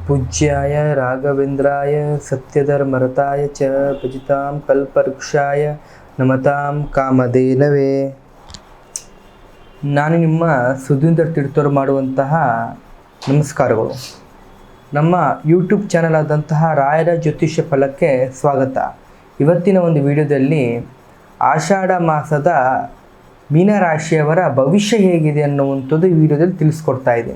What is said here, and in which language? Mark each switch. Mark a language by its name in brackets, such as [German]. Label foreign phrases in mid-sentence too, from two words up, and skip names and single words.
[Sanskrit] पूज्याय राघवेंद्राय सत्यधर्मरताय च भजतां कल्पवृक्षाय नमतां कामधेनवे। [Kannada] ನಾನು ನಿಮ್ಮ ಸುಧೀಂದ್ರ ತೀರ್ಥರು ಮಾಡುವಂತಹ ನಮಸ್ಕಾರಗಳು. ನಮ್ಮ ಯೂಟ್ಯೂಬ್ ಚಾನಲ್ ಆದಂತಹ ರಾಯರ ಜ್ಯೋತಿಷ್ಯ ಫಲಕ್ಕೆ ಸ್ವಾಗತ. ಇವತ್ತಿನ ಒಂದು ವಿಡಿಯೋದಲ್ಲಿ ಆಷಾಢ ಮಾಸದ ಮೀನರಾಶಿಯವರ ಭವಿಷ್ಯ ಹೇಗಿದೆ ಅನ್ನುವಂಥದ್ದು ಈ ವಿಡಿಯೋದಲ್ಲಿ ತಿಳಿಸ್ಕೊಡ್ತಾ ಇದ್ದೀನಿ.